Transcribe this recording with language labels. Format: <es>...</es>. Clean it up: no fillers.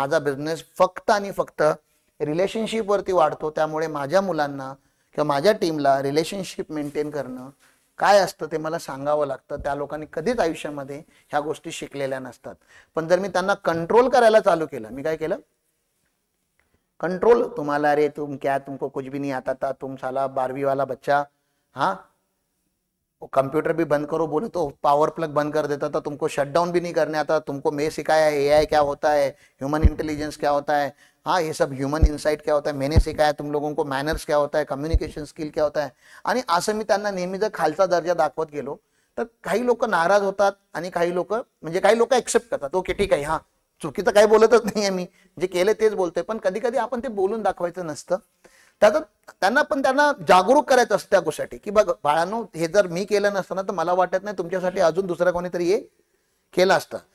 <mr>माझा बिझनेस फक्त आणि फक्त रिलेशनशिप वरती वाढतो. त्यामुळे माझ्या मुलांना किंवा माझ्या टीमला रिलेशनशिप मेंटेन करणं काय असतं ते मला सांगावं लागतं. त्या लोकांनी कधीच आयुष्यामध्ये ह्या गोष्टी शिकलेल्या नसतात. पण जर मी त्यांना कंट्रोल करायला चालू केलं, मी काय केलं? कंट्रोल.</mr> <hi>तुम्हाला रे तुम क्या, तुमको कुछ भी नहीं आता था, तुम साला 12वीं वाला बच्चा, हाँ कंप्यूटर भी बंद करो बोले तो पावर प्लग बंद कर देता था, तुमको शटडाउन भी नहीं करने आता, तुमको मैं सिखाया है एआई क्या होता है, ह्यूमन इंटेलिजेंस क्या होता है, हाँ ये सब ह्यूमन इनसाइट क्या होता है, मैंने सिखाया तुम लोगों को, मॅनर्स क्या होता है, कम्युनिकेशन स्किल क्या होता है.</hi> <mr>आणि असं मी त्यांना नेहमी जर खालचा दर्जा दाखवत गेलो तर काही लोक नाराज होतात आणि काही लोक एक्सेप्ट करतात. ओके ठीक आहे, हा चुकीचं काही बोलतच नाहीये, मी जे केलं तेच बोलतोय. पण कधी कधी आपण ते बोलून दाखवायचं नसतं. त्यांना जागरूक करायचं असतं त्या गोष्टीसाठी की बघ बाळांनो, हे जर मी केलं नसतं ना तर मला वाटत नाही तुमच्यासाठी अजून दुसरा कोणीतरी हे केलं असतं.</mr>